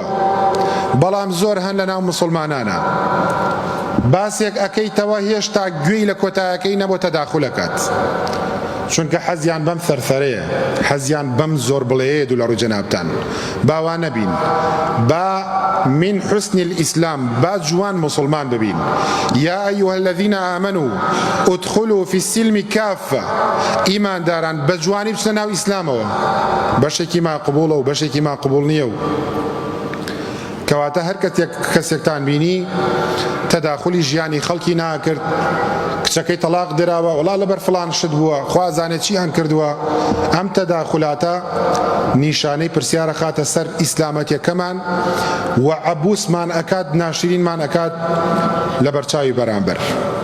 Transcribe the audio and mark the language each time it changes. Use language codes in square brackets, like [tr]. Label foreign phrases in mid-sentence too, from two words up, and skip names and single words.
[ckb] بەڵام زۆر هەن لە ناو موسڵمانانە باسێک ئەکەیتەوە هێشتا گوێی لە کۆتایەکەی نەبوو تەداخولەکات، چونکە حەزیان بەم ثەرثەرەیە، حەزیان بەم زۆر بڵێیە دوو لە ڕوو جەنابتان. باوا نەبین، با [ar] من حسن الإسلام، [ckb] با جوان مسلمان ببین. [ar] یا أيها الذين آمنوا ادخلوا في السلم كافة. [ckb] ئیمان داران بە جوانی بچنە ناو ئیسلامەوە، بەشێکی ما قبوڵە و بەشێکی ما قبوڵ نییە. و کەواتە هەر کەسێکتان بینی تەداخولی ژیانی خەڵکی ناکرد، کچەکەی تەلاق دراوە، وەڵا لەبەر فڵان شت بووە، خوا زانێت چیان کردووە، ئەم تەداخولاتە نیشانەی پرسیارە خاتە سەر ئیسلامەتیەکەمان و عەبوسمان ئەکات، ناشرینمان ئەکات لە بەرچاوی بەرامبەر.